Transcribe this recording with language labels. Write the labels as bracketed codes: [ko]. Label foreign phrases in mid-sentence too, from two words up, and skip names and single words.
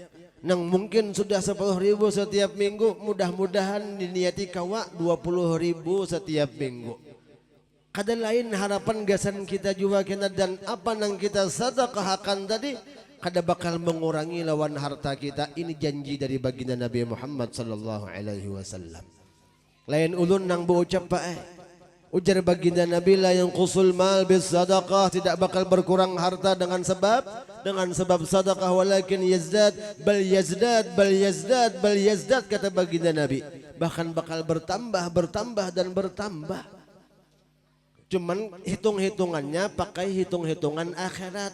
[bjn] Nang mungkin sudah 10.000 setiap minggu mudah-mudahan diniati kawa 20.000 setiap minggu. Kada lain harapan gasan kita juga kena dan apa nang kita sedekahkan tadi kada bakal mengurangi lawan harta kita. Ini janji dari baginda Nabi Muhammad [ar] صلى الله عليه وسلم. [bjn] Lain ulun nang berucap ujar baginda Nabi [ar] لا ينقص المال بالصدقة, [bjn] tidak bakal berkurang harta dengan sebab sedekah [ar] ولكن يزداد بل يزداد [bjn] kata baginda Nabi, bahkan bakal bertambah dan bertambah. Cuman hitung-hitungannya pakai hitung-hitungan akhirat.